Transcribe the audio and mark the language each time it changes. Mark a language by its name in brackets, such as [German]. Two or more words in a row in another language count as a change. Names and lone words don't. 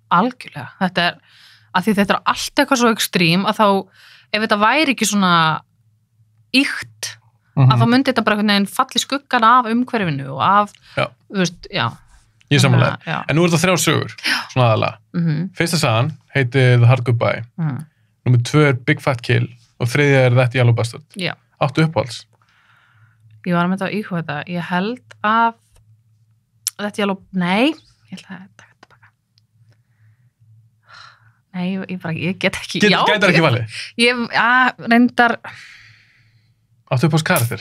[Icelandic] algjörlega, þetta er að því þetta er allt eitthvað svo ekstrím að þá, ef þetta væri ekki svona ýkt að þá myndi þetta bara einhvern veginn falli skuggan af umhverfinu og af þú veist, ég samanlega, en nú er þetta 3 sögur svona aðalega, fyrsta sagan heitir The Hard Goodbye númer 2 er Big Fat Kill og 3 er That Yellow Bastard áttu uppáhalds ég var með þetta að íhuga þetta ég held að That Yellow, nei ég held að þetta baka nei, ég get ekki getur ekki valið ég reyndar áttu uppáhalds karakter